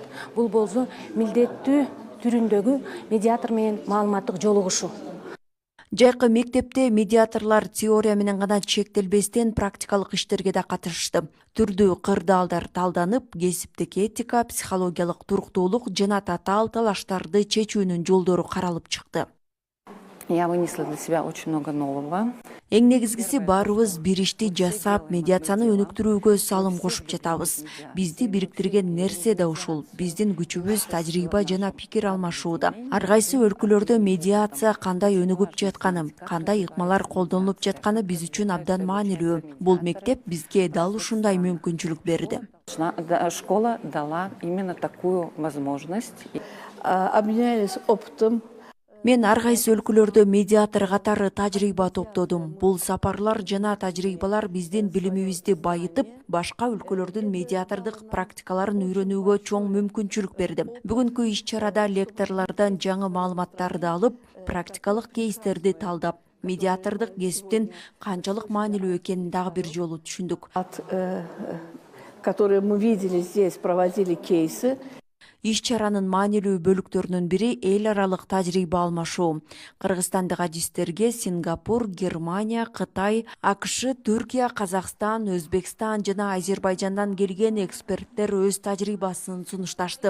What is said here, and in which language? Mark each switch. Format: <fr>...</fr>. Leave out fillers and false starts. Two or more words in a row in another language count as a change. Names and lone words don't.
<ky>Бул болсо милдеттүү түрүндөгү медиатор менен маалыматтык жолугушуу. Жайкы мектепте медиаторлор теория менен гана чектелбестен практикалык иштерге да катышты. Түрдүү кырдаалдар талданып, кесиптик этика, психологиялык туруктуулук жана татаал талаштарды чечүүнүн жолдору каралып чыкты.</ky> <ru>Я вынесла для себя очень много нового.</ru> <ky>Эң негизгиси баарыбыз бир ишти жасап, медиацияны өнүктүрүүгө салым кошуп жатабыз. Бизди бириктирген нерсе да ушул. Биздин күчүбүз тажрыйба жана пикир алмашууда. Ар кайсы өлкөлөрдө медиация кандай өнүгүп жатканы, кандай ыкмалар колдонулуп жатканы биз үчүн абдан маанилүү. Бул мектеп бизге дал ушундай мүмкүнчүлүк берди.</ky> <ru>Школа дала именно такую возможность. Обменялись опытом.</ru> <ky>Мен ар кайсы өлкөлөрдө медиатор катары тажрыйба топтодум. Бул сапарлар жана тажрыйбалар биздин билимибизди байытып, башка өлкөлөрдүн медиатордук практикаларын үйрөнүүгө чоң мүмкүнчүлүк берди. Бүгүнкү иш-чарада лекторлордон жаңы маалыматтарды алып, практикалык кейстерди талдап, медиатордук кесиптин канчалык маанилүү экенин дагы бир жолу түшүндүк.</ky> <ru>Которые мы видели здесь, проводили кейсы.</ru> <ky>Иш-чаранын маанилүү бөлүктөрүнүн бири эл аралык тажрыйба алмашуу. Кыргызстандык адистерге Сингапур, Германия, Кытай, АКШ, Түркия, Казакстан, Өзбекстан жана Азербайжандан келген эксперттер өз тажрыйбасын сунушташты.</ky>